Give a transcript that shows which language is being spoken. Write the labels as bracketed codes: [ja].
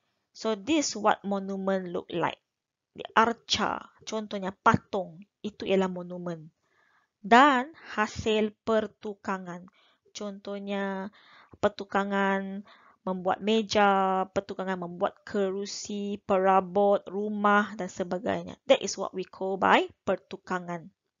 [en] So this what monument look like. [ms] The arca, contohnya patung, itu ialah monumen. Dan hasil pertukangan. Contohnya pertukangan membuat meja, pertukangan membuat kerusi, perabot, rumah dan sebagainya. [en] That is what we call by pertukangan.